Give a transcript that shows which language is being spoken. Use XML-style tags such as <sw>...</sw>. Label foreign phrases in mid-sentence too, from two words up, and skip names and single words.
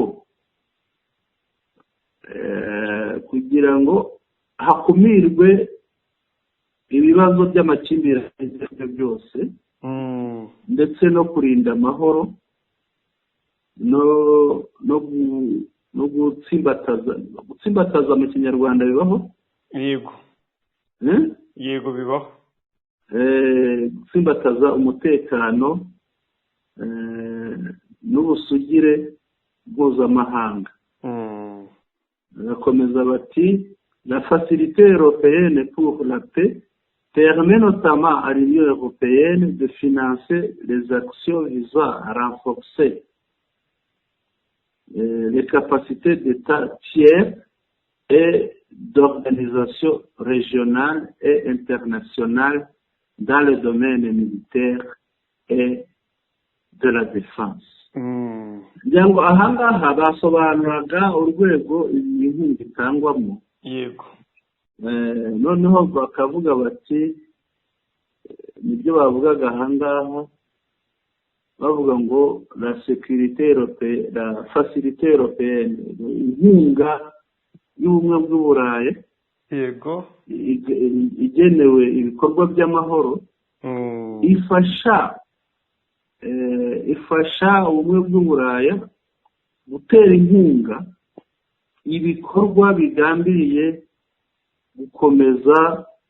<rw>ngo hakumirwe ibibazo by'amakimbirane byose ndetse no kurinda amahoro no gutsimbataza mu kinyarwanda bibaho. Yego bibaho. Gutsimbataza umutekano n'ubusugire mpuzamahanga. Bagakomeza bati</rw> <fr>la Facilité européenne pour la paix permet notamment à l'Union européenne de financer les actions visant à renforcer les capacités d'États tiers et d'organisations régionales et internationales dans le domaine militaire et de la défense.</fr> <rw>kugira ngo ahangaha basobanuraga urwego iyi nkunga itangwamo. Yego. Noneho bakavuga bati nibyo bavugaga ahangaha bavuga ngo</rw> <fr>la sécurité européenne, la facilité européenne,</fr> <rw>inkunga y'ubumwe bw'uburayi. Yego. Igenewe ibikorwa by'amahoro. ifasha ubumwe bw'uburayi gutera inkunga ibikorwa bigambiriye gukomeza</rw>